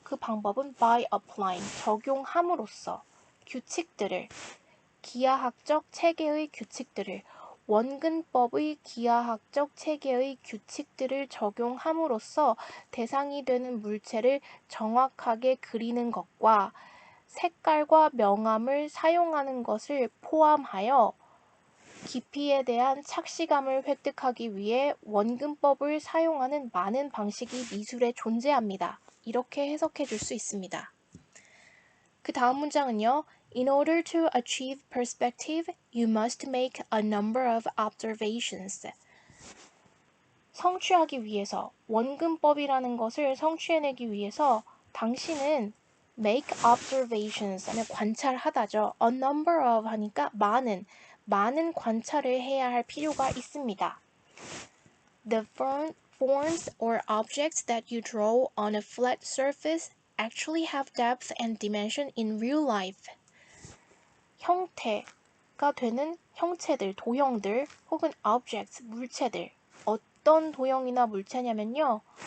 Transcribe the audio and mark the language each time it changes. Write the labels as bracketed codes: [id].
[ko] 그 방법은 [en] by applying, [ko] 적용함으로써 규칙들을, 기하학적 체계의 규칙들을, 원근법의 기하학적 체계의 규칙들을 적용함으로써 대상이 되는 물체를 정확하게 그리는 것과 색깔과 명암을 사용하는 것을 포함하여 깊이에 대한 착시감을 획득하기 위해 원근법을 사용하는 많은 방식이 미술에 존재합니다. 이렇게 해석해 줄 수 있습니다. 그 다음 문장은요. [en] In order to achieve perspective, you must make a number of observations. [ko] 성취하기 위해서, 원근법이라는 것을 성취해내기 위해서 당신은 [en] make observations [ko] 하면 관찰하다죠. [en] A number of [ko] 하니까 많은 관찰을 해야 할 필요가 있습니다. [en] The forms or objects that you draw on a flat surface actually have depth and dimension in real life. [ko] 형태가 되는 형체들, 도형들 혹은 objects, 물체들. 어떤 도형이나 물체냐면요.